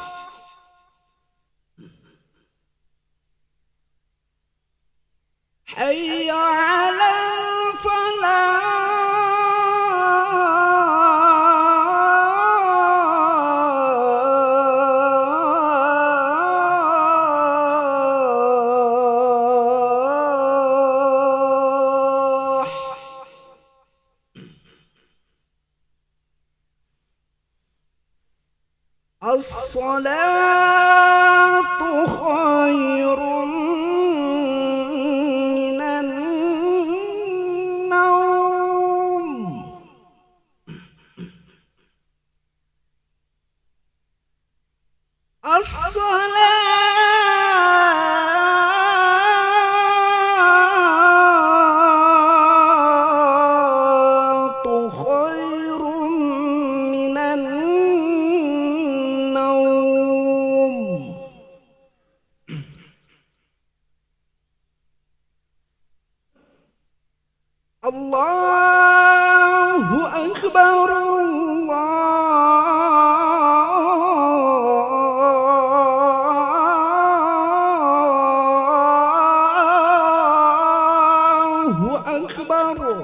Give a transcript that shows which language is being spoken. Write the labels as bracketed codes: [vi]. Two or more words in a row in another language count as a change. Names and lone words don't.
[ar] حي على الفلاح. الصلاة خير من النوم. الصلاة خير من النوم. الله أكبر، الله أكبر.